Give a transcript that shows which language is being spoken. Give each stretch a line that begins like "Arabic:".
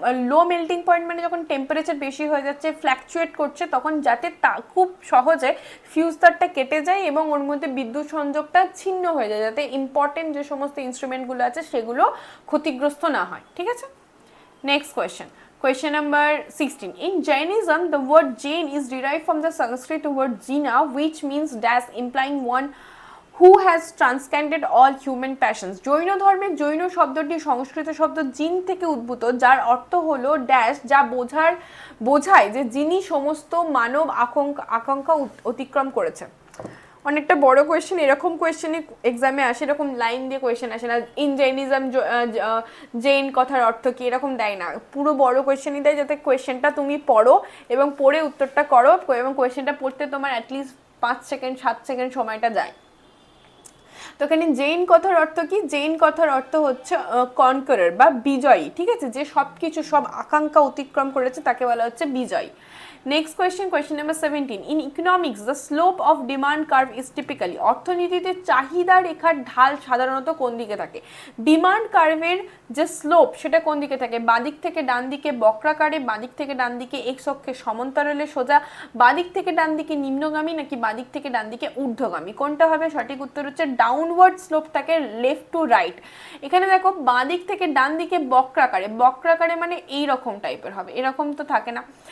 Bangla: লো melting point মানে যখন temperature বেশি হয়ে যাচ্ছে, ফ্ল্যাকচুয়েট করছে, তখন যাতে খুব সহজে ফিউজ তারটা কেটে যায় এবং ওর মধ্যে বিদ্যুৎ সংযোগটা ছিন্ন হয়ে যায়, যাতে ইম্পর্টেন্ট যে সমস্ত ইনস্ট্রুমেন্টগুলো আছে সেগুলো ক্ষতিগ্রস্ত না হয়, ঠিক আছে।
English: Next question. Question number 16. In Jainism, the word Jain is derived from the Sanskrit word Jina, which means dash, implying one who has transcended all human passions.
Bangla: Jain ধর্মের জৈন শব্দটি সংস্কৃত শব্দ জিন থেকে উদ্ভূত, যার অর্থ হলো ড্যাশ, যা বোঝায় যে যিনি সমস্ত মানব আকাঙ্ক্ষা অতিক্রম করেছে। অনেকটা বড় কোয়েশ্চেন, এরকম কোয়েশ্চেনই এক্সামে আসে, এরকম লাইন দিয়ে কোয়েশ্চেন আসে না, ইন জৈনিজম জৈন কথার অর্থ কি, এরকম দেয় না, পুরো বড় কোয়েশ্চেনই দেয়, যাতে কোয়েশ্চেনটা তুমি পড়ো এবং পড়ে উত্তরটা করো, এবং কোয়েশ্চেনটা পড়তে তোমার অ্যাটলিস্ট 5 সেকেন্ড 7 সেকেন্ড সময়টা যায়। তো এখানে জৈন কথার অর্থ কি, জৈন কথার অর্থ হচ্ছে কনকারার বা বিজয়ী, ঠিক আছে, যে সব কিছু সব আকাঙ্ক্ষা অতিক্রম করেছে তাকে বলা হচ্ছে বিজয়ী।
English: Next question, question number 17. In economics, the slope of demand curve is typically,
Bangla: অর্থনীতিতে চাহিদা রেখার ঢাল সাধারণত কোন দিকে থাকে? ডিমান্ড কার্ভের যে স্লোপ সেটা কোন দিকে থাকে? বাঁদিক থেকে ডান দিকে বক্রাকারে, বাঁদিক থেকে ডান দিকে এক্স অক্ষে সমান্তরালে সোজা, বাঁদিক থেকে ডান দিকে নিম্নগামী, নাকি বাঁদিক থেকে ডান দিকে ঊর্ধ্বগামী? কোনটা হবে? সঠিক উত্তর হচ্ছে ডাউনওয়ার্ড স্লোপ থাকে, লেফট টু রাইট। এখানে দেখো বাঁদিক থেকে ডান দিকে বক্রাকারে, বক্রাকারে মানে এই রকম টাইপের হবে, এরকম তো থাকে না।